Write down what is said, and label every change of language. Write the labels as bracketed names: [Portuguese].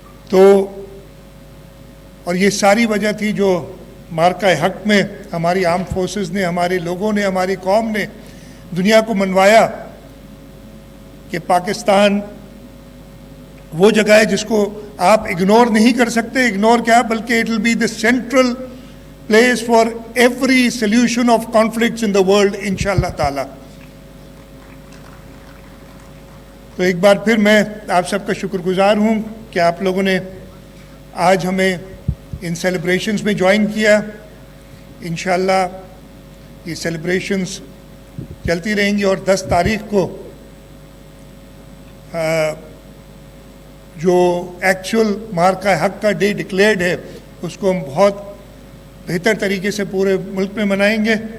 [Urdu] تو اور یہ ساری وجہ تھی جو مارکہ حق میں ہماری آرم فورسز نے, ہمارے لوگوں نے, ہماری قوم نے دنیا کو منوایا کہ پاکستان وہ جگہ ہے جس کو آپ اگنور نہیں کر سکتے. اگنور کیا, بلکہ [English] It will be the central place for every solution of conflicts in the world انشاءاللہ تعالی. [Urdu] تو ایک بار پھر میں آپ سب کا شکر گزار ہوں کہ آپ لوگوں نے آج ہمیں ان سیلیبریشنز میں جوائن کیا. انشاءاللہ یہ سیلیبریشنز چلتی رہیں گی, اور 10 تاریخ کو جو ایکچول مارکہ حق کا ڈے ڈکلیئرڈ ہے اس کو ہم بہت بہتر طریقے سے پورے ملک میں منائیں گے.